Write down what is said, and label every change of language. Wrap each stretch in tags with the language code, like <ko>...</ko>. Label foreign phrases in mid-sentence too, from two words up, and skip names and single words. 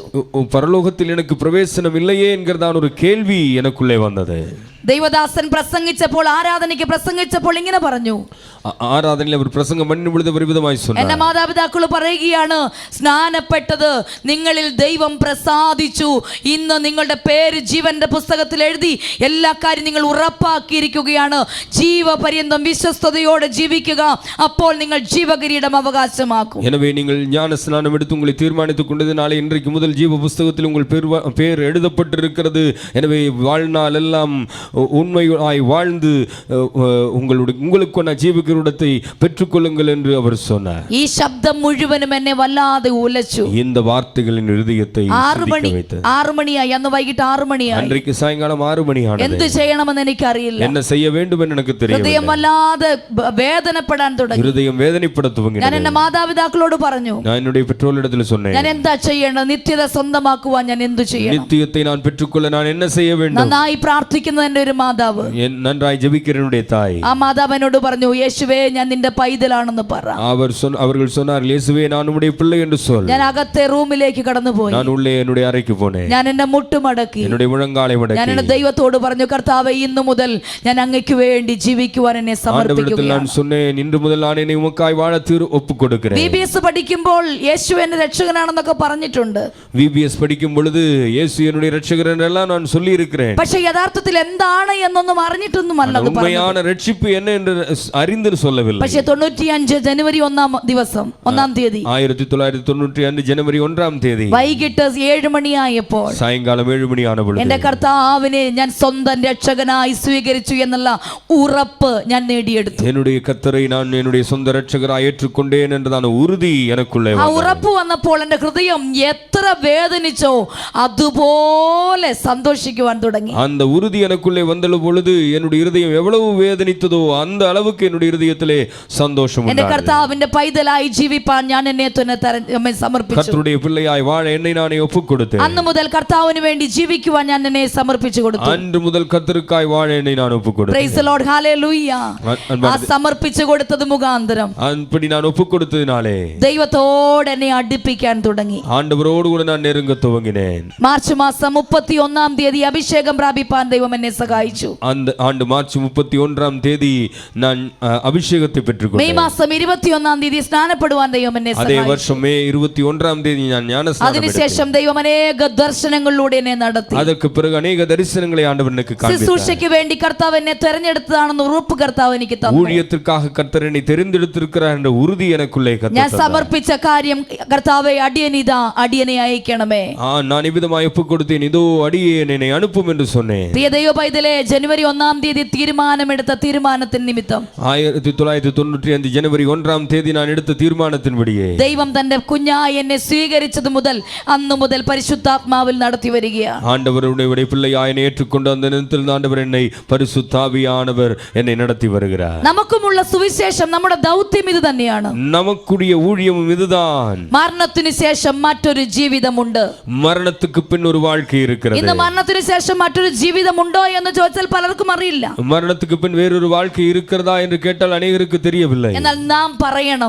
<ta>பரலோகத்தில் எனக்கு பிரவேசனம் இல்லையே என்கிறதான ஒரு கேள்வி எனக்குள்ளே வந்தது.</ta> <ml>ദൈവദാസൻ പ്രസംഗിച്ചപ്പോൾ, ആരാധനയ്ക്ക് പ്രസംഗിച്ചപ്പോൾ ഇങ്ങനെ പറഞ്ഞു. ആരാധനയിൽ അവർ പ്രസംഗം</ml> <ta>பண்ணி பொழுது</ta> <ml>വിധമായി சொன்னார். എന്റെ മാതാപിതാക്കൾ പറയുകയാണ്, സ്നാനപ്പെട്ടത് നിങ്ങളിൽ ദൈവം പ്രസാദിച്ചു. ഇന്ന് നിങ്ങളുടെ പേര് ജീവന്റെ പുസ്തകത്തിൽ എഴുതി എല്ലാ കാര്യം നിങ്ങൾ ഉറപ്പാക്കിയിരിക്കുകയാണ്. ജീവപര്യന്തം വിശ്വസ്തയോടെ ജീവിക്കുക, അപ്പോൾ നിങ്ങൾ ജീവകിരീടം അവകാശമാക്കും.</ml> <ta>எனவே நீங்கள் ஞான ஸ்நானம் எடுத்து உங்களை தீர்மானித்துக் கொண்டதினாலே இன்றைக்கு முதல் ஜீவ புஸ்தகத்தில் உங்கள் பேர் எழுதப்பட்டிருக்கிறது. எனவே வாழ்நாள் எல்லாம் உண்மையாய் வாழ்ந்து உங்களுக்கான ஜீவகிரீடத்தை பெற்றுக்கொள்ளுங்கள் என்று அவர் சொன்னார்.</ta> <ml>ഈ ശബ്ദം മുഴുവനും എന്നെ വല്ലാതെ ഉലച്ചു.</ml> <ta>இந்த வார்த்தைகளின் இருதயத்தை</ta> <ml>6 മണിയായി. അന്ന് വൈകിട്ട് 6 മണിയായി.</ml> <ta>அன்றைக்கு சாயங்காலம் 6 மணியானது.</ta> <ml>എന്ത് ചെയ്യണമെന്ന് എനിക്കറിയില്ല.</ml> <ta>என்ன செய்ய வேண்டும் என்று எனக்கு தெரியவில்லை.</ta> <ml>ഹൃദയം വല്ലാതെ വേദനപ്പെടാൻ തുടങ്ങി.</ml> <ta>இருதயம் வேதனைப்பட துவங்கினது.</ta> <ml>ഞാൻ എന്റെ മാതാപിതാക്കളോട് പറഞ്ഞു,</ml> <ta>நான் என்னுடைய பெற்றோரிடத்தில் சொன்னேன்,</ta> <ml>ഞാൻ എന്താ ചെയ്യേണ്ടത്? നിത്യത സ്വന്തമാക്കുവാൻ ഞാൻ എന്തു ചെയ്യണം?</ml> <ta>நித்தியத்தை நான் பெற்றுக்கொள்ள நான் என்ன செய்ய வேண்டும்?</ta> <ml>നന്നായി പ്രാർത്ഥിക്കുന്ന എന്റെ ഒരു മാതാവ്,</ml> <ta>நன்றாய் ஜெபிக்கிற என்னுடைய தாய்,</ta> <ml>ആ മാതാവ് എന്നോട് പറഞ്ഞു, യേശുവേ ഞാൻ നിന്റെ പൈതലാണെന്ന് പറ.</ml> <ta>அவர்கள் சொன்னார், இயேசுவே நான் உம்முடைய பிள்ளை என்று சொல்.</ta> <ml>ഞാൻ അകത്തെ റൂമിലേക്ക് കടന്നുപോയി.</ml> <ta>நான் உள்ளே என்னுடைய அறைக்கு போனேன்.</ta> <ml>ഞാൻ എന്റെ മുട്ടുമടക്കി,</ml> <ta>என்னுடைய முழங்காலை மடக்கி</ta> <ml>ഞാൻ എന്റെ ദൈവത്തോട് പറഞ്ഞു, കർത്താവേ ഇന്നു മുതൽ ഞാൻ അങ്ങയ്ക്ക് വേണ്ടി ജീവിക്കുവാൻ എന്നെ സമർപ്പിക്കുകയാണ്.</ml> <ta>நான் சொன்னேன், இன்று முதல் நான் என்னை உமக்காய் வாழ ஒப்புக் கொடுக்கிறேன்.</ta> <ml>VBS പഠിക്കുമ്പോൾ യേശു എന്റെ രക്ഷകനാണെന്നൊക്കെ പറഞ്ഞിട്ടുണ്ട്.</ml> <ta>VBS പഠിക്കും பொழுது இயேசு என்னுடைய இரட்சகர் என்றெல்லாம் நான் சொல்லி இருக்கிறேன்.</ta> <ml>പക്ഷേ യഥാർത്ഥത്തിൽ എന്താണ് എന്നൊന്നും അറിഞ്ഞിട്ടൊന്നുമല്ല അത് പറഞ്ഞത്.</ml> <ta>உண்மையான ரட்சிப்பு என்ன என்று அறிந்து சொல்லவில்லை.</ta> <ml>പക്ഷേ 95 ജനുവരി 1 ദിവസം 1 തീയതി 1995 ജനുവരി 1 തീയതി വൈകിട്ട് 7 മണിയായപ്പോൾ, സായങ്കാലം 7 മണിയാണ് പൊழுது, എന്റെ കർത്താവിനെ ഞാൻ സ്വന്തം രക്ഷകനായി സ്വീകരിച്ചു എന്നുള്ള ഉറപ്പ് ഞാൻ നേടിയെടുത്തു.</ml> <ta>என்னுடைய கர்த்தரை நான் என்னுடைய சொந்த இரட்சகராய் ஏற்றுக்கொண்டேன் என்றதான உறுதி எனக்குள்ளே</ta> <ml>ആ ഉറപ്പ് വന്നപ്പോൾ എന്റെ ഹൃദയം എത്ര വേദനിച്ചോ അതുപോലെ സന്തോഷിക്കുവാൻ തുടങ്ങി.</ml> <ta>அந்த உறுதி எனக்குள்ளே வந்த பொழுது என்னுடைய இருதயம் எவ்வளவு வேதனித்ததோ அந்த அளவுக்கு என்னுடைய இருதயத்திலே சந்தோஷம்</ta> <ml>എന്റെ</ml> <ta>உண்டானது.</ta> <ml>കർത്താവിന്റെ പൈതലായി ജീവിപ്പാൻ ഞാൻ എന്നെ തന്നെ സമർപ്പിച്ചു.</ml> <ta>கர்த்தருடைய பிள்ளையாய் வாழ என்னை நானே ஒப்புக் கொடுத்தேன்.</ta> <ml>അന്ന് മുതൽ കർത്താവിന് വേണ്ടി ജീവിക്കുവാൻ ഞാൻ എന്നെ സമർപ്പിച്ചു കൊടുത്തു.</ml> <ta>அன்று முதல் கர்த்தருக்காய் வாழ என்னை நான் ஒப்புக் கொடுத்தேன்.</ta> <en>Praise the Lord,</en> <ml>hallelujah. ആ സമർപ്പിച്ചു കൊടുത്തത് മുഖാന്തരം</ml> <ta>அப்படி நான் ஒப்புக் கொடுத்ததினாலே</ta> <ml>ദൈവത്തോട് എന്നെ അടുപ്പിക്കാൻ തുടങ്ങി.</ml> <ta>ஆண்டவரோடு கூட நான் நெருங்க துவங்கினேன்.</ta> <ml>മാർച്ച് മാസം 31 തീയതി അഭിഷേകം പ്രാപിപ്പാൻ ദൈവം എന്നെ സഹായിച്ചു.</ml> <ta>அந்த ஆண்டு மார்ச் 31 தேதி நான் அபிஷேகத்தை</ta> <ml>മെയ്</ml> <ta>பெற்றுக்கொண்டேன்.</ta> <ml>മാസം 21 തീയതി സ്നാനപ്പെടുവാൻ ദൈവം എന്നെ</ml> <ta>அதே</ta> <ml>സഹായിച്ചു.</ml> <ta>வருஷம் மே 21 தேதி நான் ஞானஸ்நானம் எடுத்தேன்.</ta> <ml>അതിനുശേഷം ദൈവം അനേക ദർശനങ്ങളിലൂടെ എന്നെ നടത്തി.</ml> <ta>அதற்கு பிறகு அநேக தரிசனங்களை ஆண்டவர் எனக்கு காண்பித்தார்.</ta> <ml>ശുശ്രൂഷയ്ക്ക് വേണ്ടി കർത്താവ് എന്നെ തെരഞ്ഞെടുത്തതാണെന്ന് ഉറപ്പ് കർത്താവ് എനിക്ക് തന്നു.</ml> <ta>ஊழியத்திற்காக கர்த்தர் என்னை தெரிந்தெடுத்திருக்கிறார் என்ற உறுதி எனக்குள்ளே</ta> <ml>ഞാൻ</ml> <ta>கர்த்தர் தந்தார்.</ta> <ml>സമർപ്പിച്ച കാര്യം, കർത്താവേ അടിയനിതാ, അടിയനെ അയക്കണമേ.</ml> <ta>நான் இவ்விதமாய் ஒப்புக் கொடுத்தேன், இதோ அடியேன் என்னை அனுப்பும் என்று சொன்னேன்.</ta> <ml>പ്രിയ ദൈവ പൈതലേ, 1990 ജനുവരി 1 തീരുമാനമെടുത്ത തീരുമാനത്തിന് നിമിത്തം 1995 ജനുവരി 1 ഞാൻ എടുത്ത തീരുമാനത്തിൻപടിയെ ദൈവം തന്റെ കുഞ്ഞായി എന്നെ സ്വീകരിച്ചത് മുതൽ അന്നു മുതൽ പരിശുദ്ധാത്മാവിൽ നടത്തി വരികയാണ്.</ml> <ta>ஆண்டவருடைய பிள்ளையாய் என்னை ஏற்றுக்கொண்ட அந்த நேரத்தில் ஆண்டவர் என்னை பரிசுத்தாவியானவர் என்னை நடத்தி வருகிறார்.</ta> <ml>നമുക്കുമുള്ള സുവിശേഷം നമ്മുടെ ദൗത്യം ഇത് തന്നെയാണ്.</ml> <ta>நமக்குடைய ஊழியமும் இதுதான்.</ta> <ml>മരണത്തിനു ശേഷം മറ്റൊരു ജീവിതമുണ്ട്.</ml> <ta>மரணத்துக்கு பின் ஒரு வாழ்க்கை இருக்கிறது.</ta> <ml>ഇന്ന് മരണത്തിനു ശേഷം മറ്റൊരു ജീവിതമുണ്ടോ എന്ന് ചോദിച്ചാൽ പലർക്കും അറിയില്ല.</ml> <ta>மரணத்துக்கு பின் வேறொரு வாழ்க்கை இருக்கிறதா என்று கேட்டால் அநேகருக்கு தெரியவில்லை.</ta> <ml>എന്നാൽ നാം പറയണം,</ml>